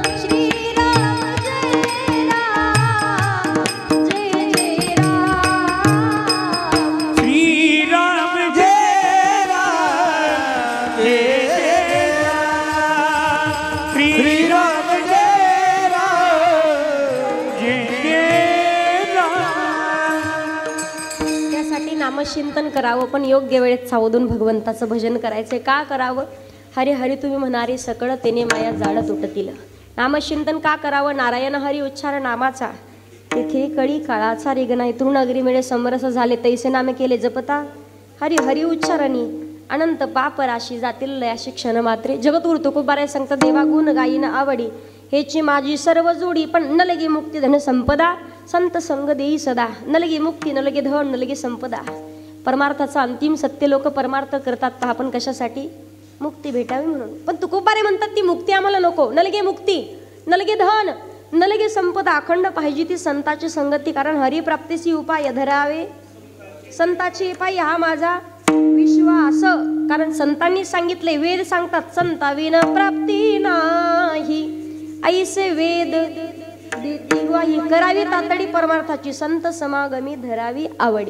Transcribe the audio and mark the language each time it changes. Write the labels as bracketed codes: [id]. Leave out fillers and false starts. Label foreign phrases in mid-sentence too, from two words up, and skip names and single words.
[mr] श्रीराम जय राम जय जय राम. श्रीराम जय राम जय जय राम. श्रीराम जय राम जय जय राम. त्यासाठी नामचिंतन करावं, पण योग्य वेळेत सावधून भगवंताचं भजन करायचंय. का करावं? हरी हरी तुम्ही म्हणारे सकळ तेने माया जाळ तुटतील. नामचिंतन का करावं? नारायण हरी उच्चार नामाचा तिथे कळी काळाचा रेग नाही. तृण अग्री मिळे समरस झाले तैसे नामे केले जपता. हरी हरी उच्चारणी अनंत पाप राशी जातील लयाशी क्षण मात्रे. जगत उरतो कुबारे सांगता देवा गुण गायीन आवडी. हेची माझी सर्व जोडी, पण न लगे मुक्ती धन संपदा. संत संग देई सदा. न लगे मुक्ती न लगे धन न लगे संपदा. परमार्थाचा अंतिम सत्य लोक परमार्थ करतात. पहा, पण कशासाठी? मुक्ती भेटावी म्हणून. पण तुकोबारे म्हणतात ती मुक्ती आम्हाला नको. न लगे मुक्ती न लगे धन न लगे संपदा. अखंड पाहिजे ती संताची संगती. कारण हरिप्राप्तीची उपाय धरावे संताची पायी हा माझा विश्वास. कारण संतांनी सांगितले, वेद सांगतात संता विना प्राप्ती नाही. ऐसे वेद देती ग्वाही करावी तातडी परमार्थाची संत समागमी धरावी आवडी.